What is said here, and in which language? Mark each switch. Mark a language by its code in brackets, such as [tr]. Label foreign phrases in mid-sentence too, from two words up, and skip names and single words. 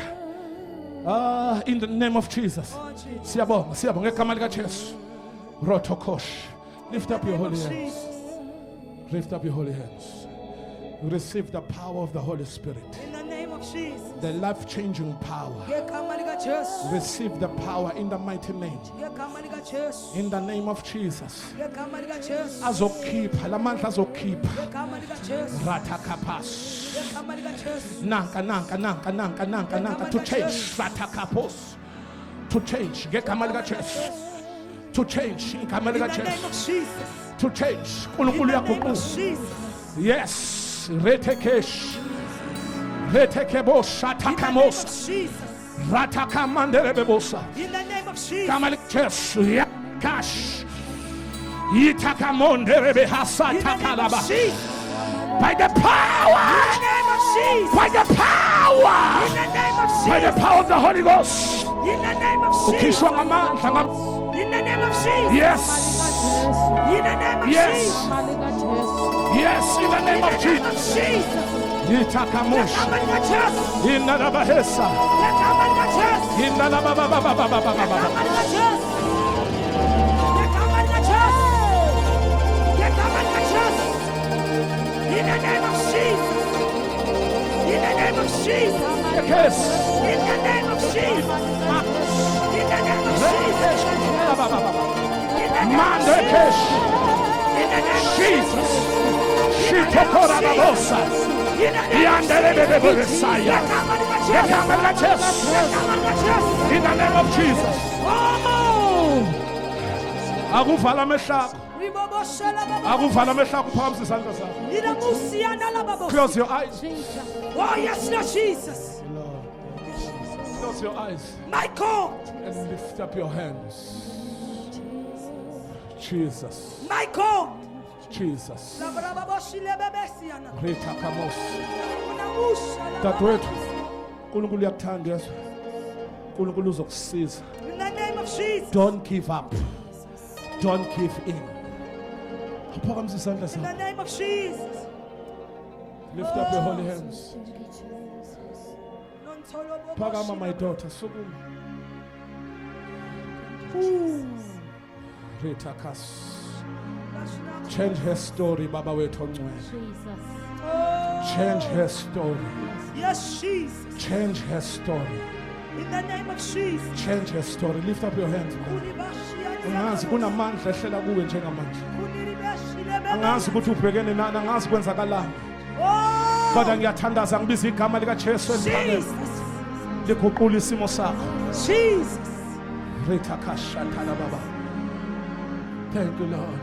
[en] In the name of Jesus. Oh, Jesus. [zu] Siyabonga ngegama lika Jesu. Rotokosh. [en] Lift up your holy hands. Jesus. Lift up your holy hands. Receive the power of the Holy Spirit. In the name of Jesus. The life-changing power. [zu] Ngegama lika Jesu. [en] Receive the power in the mighty name. [zu] Ngegama lika Jesu. [en] In the name of Jesus. [zu] Ngegama lika Jesu. Azokhipha lamandla azokhipha. Ngegama lika Jesu. Ratakapas. Ngegama lika Jesu. [en] Nanka to change. Ratakapos. To change. [zu] Ngegama lika Jesu. [en] To change. Ngegama In [zu] lika [en] the name [zu] Jesu. [en] of Jesus. To change. In [zu] uNkulunkulu [en] the name of [zu] uyaguqula. [en] Jesus. Yes. Retekesh. Retekebosh. In the name of Atakamos. Jesus. Ratakamanderebebosa. In the name of Jesus. [zu] Gama lika Jesu. Yakash. Itakamonderebe hasa [en] In the name of takalaba. Jesus. By the power. In the name of Jesus. By the power. In the name of By the Jesus. power of the Holy Ghost. In the name of Jesus. [zu] Ukhishwa ngamandla. [en] In the name of Jesus. Yes. In the name of Yes. Jesus. Yes. In the name of In the name of Jesus. Jesus. Itakamush. [zu] Ngegama lika Jesu. Inalabahesa. Ngegama lika Jesu. Inalababababababababa. Ngegama lika Jesu. Ngegama lika Jesu. Ngegama lika Jesu. [en] In the name of Jesus. In the name of Jesus. Yes. In the name of Jesus. In the name of Jesus. In the name of Mandekesh. In the name of Jesus. Shitokora babosa. In the name of Yandelebebebesaya. [zu] Ngegama lika Jesu. Ngegama lika Jesu. Ngegama lika Jesu. [en] In the name of Jesus. Oh! [zu] Akuvala amehlo. Riboboshela baba. Akuvala amehlo phambi isandla sakho. Iramusiyana la baba. [en] Close your eyes. Oh yes, Lord Jesus. Close your eyes My God. and lift up your hands. Jesus. My God. Jesus. Labrababoshile bebesiyana. Rita Kamos. Unamusha la baba. [zu] Dadwethu, uNkulunkulu uyakuthanda yeso. uNkulunkulu uzokusiza. [en] In the name of Jesus. Don't give up. Don't give in. [zu] Phakamise isandla [en] In the [zu] sakho. [en] name of Jesus. Lift up your holy hands. Nontolobo [zu] Phakama my boshila. daughter. Sukuma. Rita Kas. [en] Change her story, [zu] Baba wethu ongcwele. [en] Jesus. Oh. Change her story. Yes, Jesus. Change her story. In the name of Jesus. Change her story. Lift up your hands. Ulibashiyana. [zu] Angazi kunamandla ehlela kuwe njengamanje. Kunilibeshile baba. Angazi ukuthi ubhekene nani, angazi kwenzakalani. [en] Oh. [zu] Kodwa ngiyathandaza ngibiza igama lika Jesu eliphakeme. [en] Jesus. [zu] Liguqula isimo sakho. [en] Jesus. Ritakashatala baba. Thank you Lord.